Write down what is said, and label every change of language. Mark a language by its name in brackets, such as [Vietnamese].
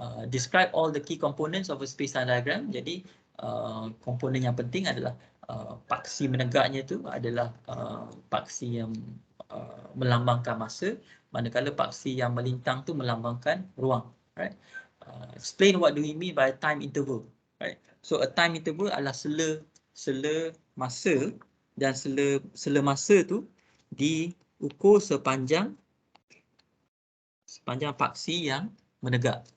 [English] Describe all the key components of a space-time diagram. [Malay] Jadi komponen yang penting adalah paksi menegaknya tu adalah paksi yang melambangkan masa, manakala paksi yang melintang tu melambangkan ruang, right? [English] Explain what do we mean by time interval, right? So a time interval [Malay] adalah sela masa, dan sela masa tu diukur sepanjang paksi yang menegak.